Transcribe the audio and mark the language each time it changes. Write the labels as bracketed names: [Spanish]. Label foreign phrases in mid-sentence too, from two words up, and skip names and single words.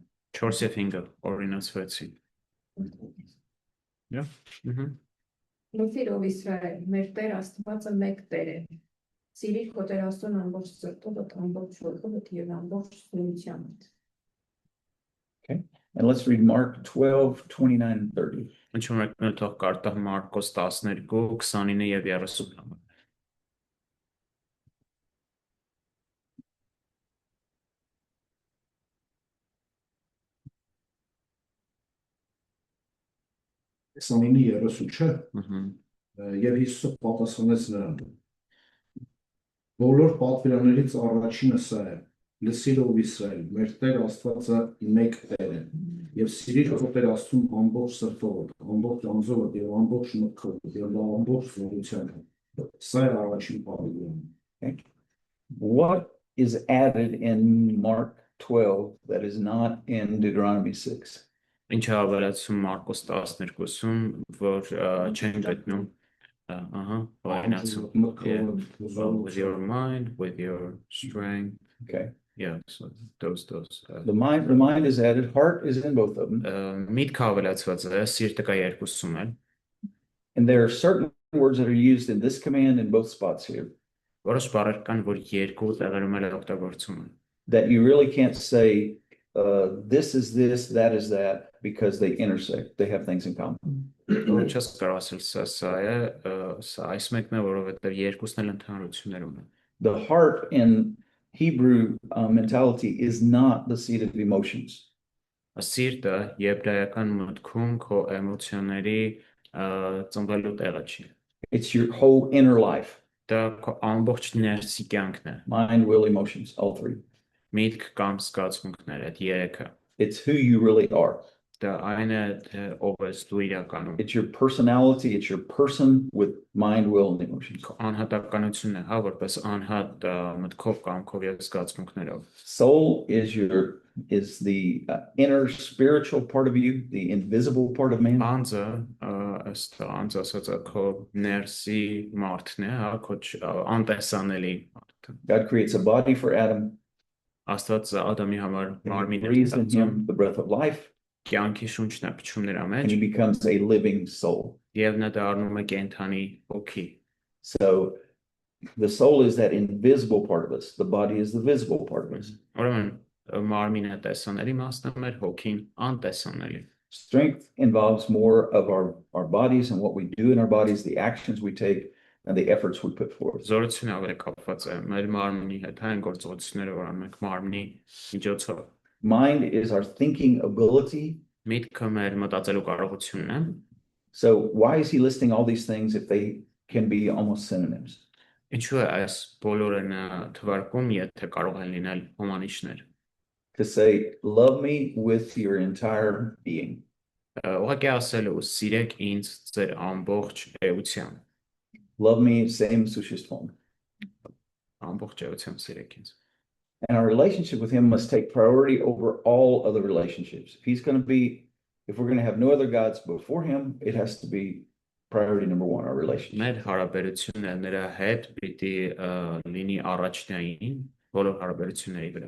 [Armenian] 4 եւ 5-ը օրինաց 6-ին։ Լսիր ով Իսրայել, մեր Տեր Աստվածը մեկ Տեր է։ Սիրիր քո Տեր Աստծուն ամբողջ սրտովդ, ամբողջ ուղեղովդ եւ ամբողջ սուրությունդ։ [English] And let's read Mark 12, 29 and 30. [Armenian] Ինչու՞ մենք թող կարտահ Մարկոս 12, 29 եւ 30 համարը։ Քսանինի 30 չէ։ Եվ Հիսուսը պատասխանեց նրան. Բոլոր պատվիրաններից առաջինը սա է. Լսիր ով Իսրայել, մեր Տեր Աստվածը մեկ Տեր է, եւ սիրիր քո Տեր Աստծուն ամբողջ սրտովդ, ամբողջ անձովդ եւ ամբողջ մտքովդ եւ ամբողջ զորությամբ։ Սա է առաջին պատվիրանը։ [English] What is added in Mark 12 that is not in Deuteronomy 6? [Armenian] Ինչ է ավելացում Մարկոս 12-ում, որ չեն գտնում, [English] with your mind, with your strength. Okay. Yeah, so those. The mind is added, heart is in both of them. [Armenian] Միտքը ավելացված է, սիրտը կա երկուսում էլ։ [English] And there are certain words that are used in this command in both spots here [Armenian] Որոշ բառեր կան, որ երկու տեղերում էլ օգտագործում են։ [English] that you really can't say this is this, that is that, because they intersect. They have things in common. [Armenian] Չես կարող ասել սա է, սա այս մեկն է, որովհետև երկուսն էլ ընդհանրություններ ունեն։ [English] The heart in Hebrew mentality is not the seat of emotions. [Armenian] Սիրտը եբրայական մտքում քո էմոցիաների ծնվելու տեղը չի։ [English] It's your whole inner life. [Armenian] Դա քո ամբողջ ներսի կյանքն է։ [English] Mind, will, emotions, all three. [Armenian] Միտք կամ զգացմունքներ, այդ երեքը։ [English] It's who you really are. [Armenian] Դա այն է, թե ով ես դու իրականում։ [English] It's your personality, it's your person with mind, will, and emotions. [Armenian] Անհատականությունն է, հա, որպես անհատ մտքով, կամքով եւ զգացմունքներով։ [English] Soul is the inner spiritual part of you, the invisible part of man. [Armenian] Անձը, ըստ անձ ասածը քո ներսի մարդն է, հա, քո անտեսանելի մարդը։ [English] God creates a body for Adam. [Armenian] Աստված Ադամի համար [English] And he [Armenian] մարմին է [English] breathes in [Armenian] ստեղծում, [English] him the breath of life, [Armenian] կյանքի շունչն է փչում նրա [English] and [Armenian] մեջ, [English] he becomes a living soul. [Armenian] եւ նա դառնում է կենդանի հոգի։ [English] So The soul is that invisible part of us. The body is the visible part of us. [Armenian] Ուրեմն մարմինը տեսանելի մասն է, մեր հոգին անտեսանելի։ [English] Strength involves more of our bodies and what we do in our bodies, the actions we take, and the efforts we put forth. [Armenian] Զորությունը ավելի կապված է մեր մարմնի հետ, այն գործողությունները, որ անում ենք մարմնի միջոցով։ [English] Mind is our thinking ability. [Armenian] Միտքը մեր մտածելու կարողությունն է։ [English] So why is he listing all these things if they can be almost synonyms? [Armenian] Ինչու է այս բոլորը թվարկում, եթե կարող են լինել հոմանիշներ։ [English] To say, love me with your entire being. [Armenian] Ուղղակի ասելու, սիրեք ինձ ձեր ամբողջ էությամբ։ [English] Love me, same существом. [Armenian] Ամբողջ էությամբ սիրեք ինձ։ [English] And our relationship with him must take priority over all other relationships. If we're going to have no other gods before him, it has to be priority number one, our relationship. [Armenian] Մեր հարաբերությունը նրա հետ պիտի լինի առաջնային բոլոր հարաբերությունների վրա։